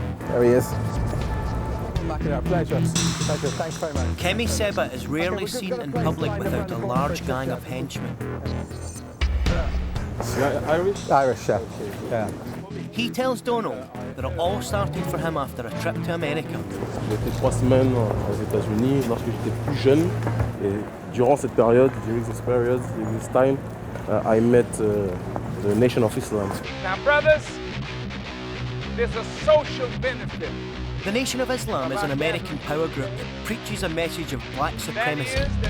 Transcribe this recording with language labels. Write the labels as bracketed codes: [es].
[en] There he is. MacIntyre, pleasure. Pleasure. Thanks very much. Kemi Seba is rarely seen in public without a large gang of henchmen. Irish? Irish, yeah. He tells Donal that it all started for him after a trip to America. [fr] J'ai été 3 semaines aux États-Unis lorsque j'étais plus jeune, et durant cette période, [en] during this period, during this time, I met the Nation of Islam. Now, brothers, there's a social benefit. The Nation of Islam is an American power group that preaches a message of black supremacy.